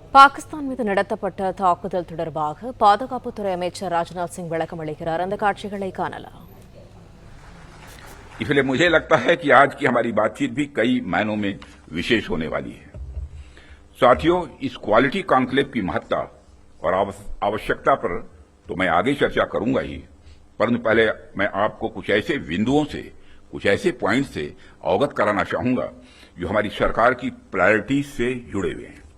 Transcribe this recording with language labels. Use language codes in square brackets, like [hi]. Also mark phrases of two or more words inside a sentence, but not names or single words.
[ta] பாகிஸ்தான் மீது நடத்தப்பட்ட தாக்குதல் தொடர்பாக பாதுகாப்புத்துறை அமைச்சர் ராஜ்நாத் सिंह விளக்கம் அளிக்கிறார். அந்த காட்சிகளை காணலாம். [hi] इसलिए मुझे लगता है कि आज की हमारी बातचीत भी कई मायनों में विशेष होने वाली है। साथियों, इस [en] quality conclave [hi] की महत्ता और आवश्यकता पर तो मैं आगे चर्चा करूंगा ही, परंतु पहले मैं आपको कुछ ऐसे बिंदुओं से, कुछ ऐसे पॉइंट से अवगत कराना चाहूंगा जो हमारी सरकार की प्रायोरिटीज से जुड़े हुए हैं।